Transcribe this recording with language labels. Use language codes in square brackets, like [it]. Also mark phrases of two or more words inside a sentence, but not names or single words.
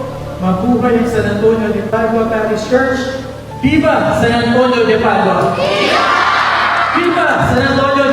[tl] Mabuhay ang San Antonio de Padua Parish Church. [es] Viva San Antonio de Padua! Viva! Viva San Antonio